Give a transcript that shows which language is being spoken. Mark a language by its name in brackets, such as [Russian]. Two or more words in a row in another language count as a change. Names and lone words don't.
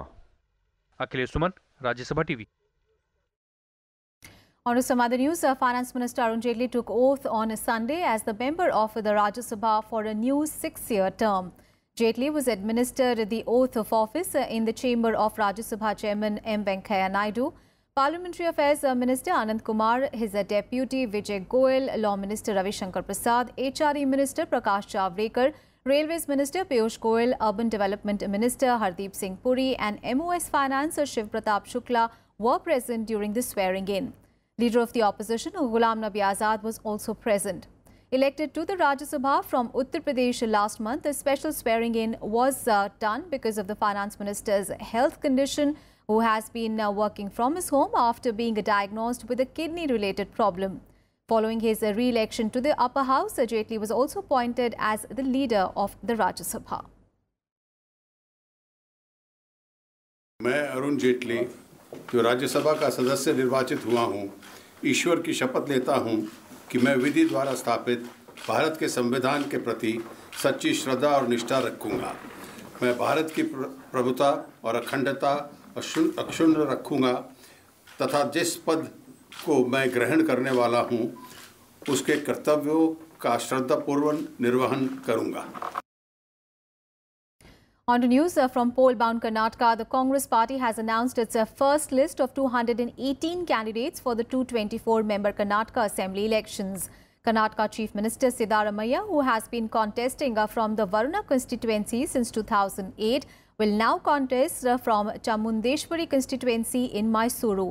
[English] Akhilesh Suman, Rajya Sabha TV. On to some other news, Finance Minister Arun Jaitley took oath on Sunday as the member of the Rajya Sabha for a new 6-year term. Jaitley was administered the oath of office in the chamber of Rajya Sabha Chairman M. Venkaiah Naidu. Parliamentary Affairs Minister Anand Kumar, his Deputy Vijay Goyal, Law Minister Ravi Shankar Prasad, HRE Minister Prakash Javadekar, Railways Minister Piyush Goyal, Urban Development Minister Hardeep Singh Puri and MOS Finance Shiv Pratap Shukla were present during the swearing-in. Leader of the opposition, Ghulam Nabi Azad, was also present. Elected to the Rajya Sabha from Uttar Pradesh last month, a special swearing-in was done because of the Finance Minister's health condition, who has been working from his home after being diagnosed with a kidney-related problem. Following his re-election to the upper house, Jaitley was also appointed as the leader of the Rajya Sabha. [Hindi] मैं अरुण जेटली जो राज्यसभा का सदस्य निर्वाचित हुआ हूं, ईश्वर की शपथ लेता हूं कि मैं विधि द्वारा स्थापित भारत के संविधान के प्रति सच्ची श्रद्धा और निष्ठा रखूंगा। मैं भारत की प्रभुता और अखंडता अक्षुण्ण रखूंगा तथा जिस पद को मैं ग्रहण करने वाला हूं, उसके कर्तव्यों का श्रद्धापूर्वक निर्वहन करूंगा। [English] On to news from poll-bound Karnataka, the Congress party has announced its first list of 218 candidates for the 224-member Karnataka Assembly elections. Karnataka Chief Minister Siddaramaiah, who has been contesting from the Varuna constituency since 2008, will now contest from Chamundeshwari constituency in Mysuru.